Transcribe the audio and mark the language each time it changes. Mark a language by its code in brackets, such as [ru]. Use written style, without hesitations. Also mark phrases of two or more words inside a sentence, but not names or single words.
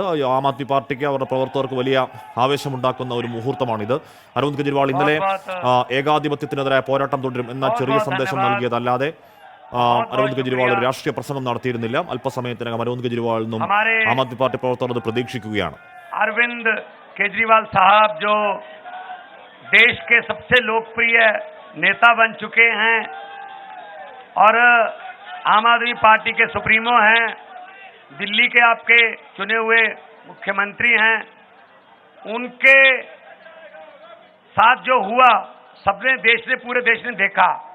[ml] ആം ആദ്മി പാർട്ടിക്ക് അവരുടെ പ്രവർത്തകർക്ക് വലിയ ആവേശമുണ്ടാക്കുന്ന ഒരു മുഹൂർത്തമാണിത്. അരവിന്ദ് കെജ്രിവാൾ ഇന്നലെ ഏകാധിപത്യത്തിനെതിരായ പോരാട്ടം തുടരും എന്ന ചെറിയ സന്ദേശം നൽകിയതല്ലാതെ അരവിന്ദ് കെജ്രിവാൾ ഒരു രാഷ്ട്രീയ പ്രസംഗം നടത്തിയിരുന്നില്ല. അല്പസമയത്തിനകം അരവിന്ദ് കെജ്രിവാൾ നിന്നും ആം ആദ്മി പാർട്ടി പ്രവർത്തകർ അത് പ്രതീക്ഷിക്കുകയാണ്. [hi] अरविंद केजरीवाल साहब जो देश के सबसे लोकप्रिय नेता बन चुके हैं और आम आदमी पार्टी के सुप्रीमो हैं, दिल्ली के आपके चुने हुए मुख्यमंत्री हैं, उनके साथ जो हुआ सबने पूरे देश ने देखा.